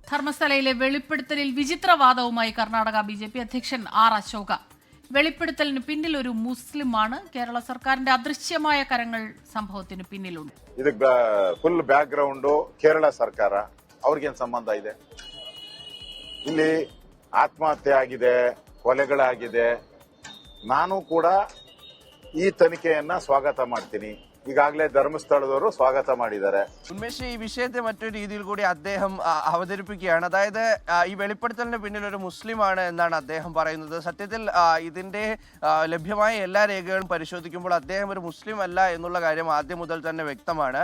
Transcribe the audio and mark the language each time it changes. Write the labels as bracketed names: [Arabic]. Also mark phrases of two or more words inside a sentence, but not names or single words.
[Malayalam] ധർമ്മസ്ഥലയിലെ വെളിപ്പെടുത്തലിൽ വിചിത്രവാദവുമായി കർണാടക ബിജെപി അധ്യക്ഷൻ ആർ അശോക. വെളിപ്പെടുത്തലിന് പിന്നിൽ ഒരു മുസ്ലിമാണ്. കേരള സർക്കാരിന്റെ അദൃശ്യമായ കരങ്ങൾ സംഭവത്തിന് പിന്നിലുണ്ട്. [Kannada] ഇത് [English] full background [Kannada] ಕೇರಳ ಸರ್ಕಾರ ಅವ್ರಿಗೇನು ಸಂಬಂಧ ಇದೆ? ಇಲ್ಲಿ ಆತ್ಮಹತ್ಯೆ ಆಗಿದೆ, ಕೊಲೆಗಳಾಗಿದೆ. ನಾನು ಕೂಡ ಈ ತನಿಖೆಯನ್ನ ಸ್ವಾಗತ ಮಾಡ್ತೀನಿ. ಈಗಾಗಲೇ ധർമ്മസ്ഥലದವರು സ്വാഗത ಮಾಡಿದ್ದಾರೆ. [Malayalam] ഉന്മേഷ്, ഈ വിഷയത്തെ മറ്റൊരു രീതിയിൽ കൂടി അദ്ദേഹം അവതരിപ്പിക്കുകയാണ്. അതായത് ഈ വെളിപ്പെടുത്തലിന് പിന്നിൽ ഒരു മുസ്ലിമാണ് എന്നാണ് അദ്ദേഹം പറയുന്നത്. സത്യത്തിൽ ഇതിന്റെ ലഭ്യമായ എല്ലാ രേഖകളും പരിശോധിക്കുമ്പോൾ അദ്ദേഹം ഒരു മുസ്ലിം അല്ല എന്നുള്ള കാര്യം ആദ്യം മുതൽ തന്നെ വ്യക്തമാണ്.